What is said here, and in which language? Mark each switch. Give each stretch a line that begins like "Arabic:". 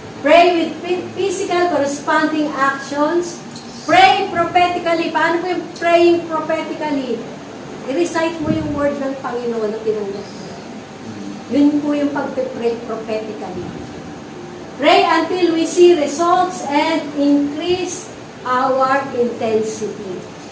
English: Pray with physical corresponding actions. Pray prophetically.
Filipino: Paano po yung
English: praying prophetically?
Filipino: I-recite mo yung word ng Panginoon na tinanggap mo. Yun po yung pag-pray prophetically.
English: Pray until we see results and increase our intensity.